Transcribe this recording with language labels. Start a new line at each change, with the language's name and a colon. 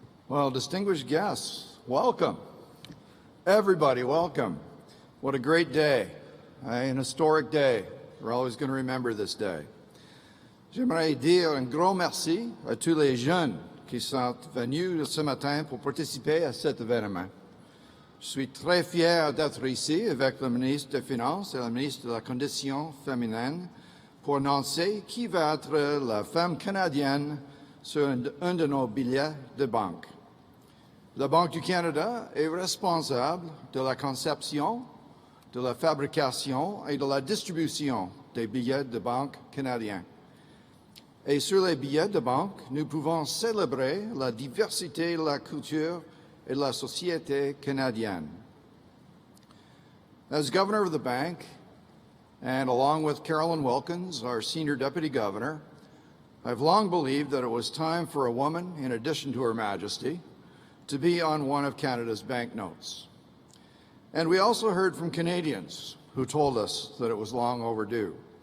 English: Well, distinguished guests, welcome. Everybody, welcome. What a great day, an historic day. We're always going to remember this day.
French: J'aimerais dire un grand merci à tous les jeunes qui sont venus ce matin pour participer à cet événement. Je suis très fier d'être ici avec le ministre des Finances et le ministre de la Condition féminine pour annoncer qui va être la femme canadienne sur un de nos billets de banque. La Banque du Canada est responsable de la conception, de la fabrication et de la distribution des billets de banque canadiens. Et sur les billets de banque, nous pouvons célébrer la diversité de la culture et de la société canadienne.
English: As Governor of the Bank, and along with Carolyn Wilkins, our Senior Deputy Governor, I've long believed that it was time for a woman, in addition to Her Majesty, to be on one of Canada's banknotes. And we also heard from Canadians who told us that it was long overdue.